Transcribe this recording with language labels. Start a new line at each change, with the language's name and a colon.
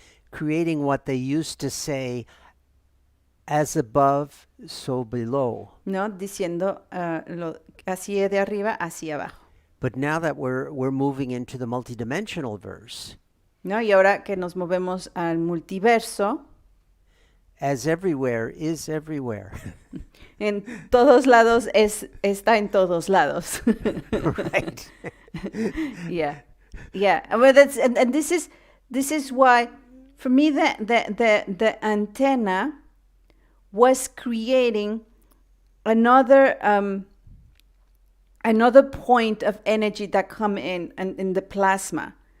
English: Creating what they used to say, as above, so below.
Spanish: ¿No? Diciendo así de arriba, hacia abajo.
English: But now that we're moving into the multidimensional verse,
Spanish: ¿No? Y ahora que nos movemos al multiverso,
English: as everywhere is everywhere.
Spanish: en todos lados está en todos lados.
English: Right. Yeah. Well, and this is why, for me, the antenna was creating another point of energy that come in the plasma.